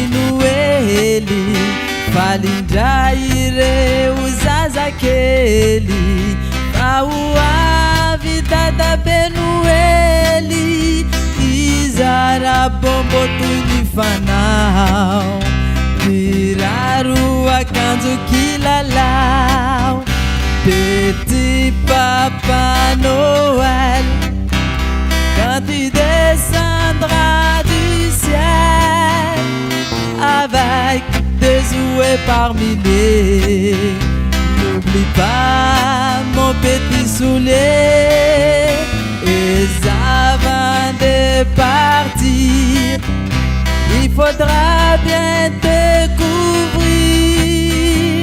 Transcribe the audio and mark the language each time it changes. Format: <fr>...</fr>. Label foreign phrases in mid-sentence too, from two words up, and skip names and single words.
<mg>Noely falindray ireo zazakely fa ho avy dadabe Noely izara bombo toy ny fanao kiraro akanjo kilalao</mg> <fr>Petit Papa Noël quand il descendra du ciel avec des jouets par milliers. N'oublie pas mon petit soulier et avant de partir il faudra bien te couvrir.</fr>